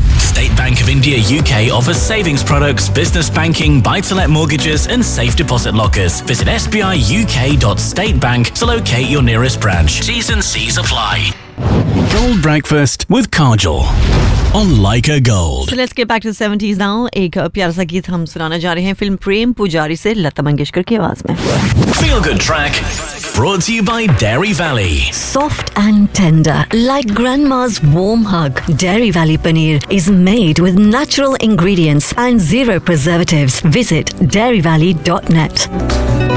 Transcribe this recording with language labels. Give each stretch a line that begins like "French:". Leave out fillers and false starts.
English: State Bank of India UK offers savings products, business banking, buy-to-let mortgages and safe deposit lockers. Visit sbiuk.statebank to locate your nearest branch. T's and C's apply. Gold Breakfast with Kajal on Leica Gold. So let's get back to the 70s now.
Hindi: एक प्यारा सा गीत हम सुनाना जा रहे हैं film प्रेम पुजारी से लता मंगेशकर की आवाज़ में.
English: Feel good track brought to you by Dairy Valley. Soft and tender like grandma's warm hug. Dairy Valley paneer is made with natural ingredients and zero preservatives. Visit dairyvalley.net.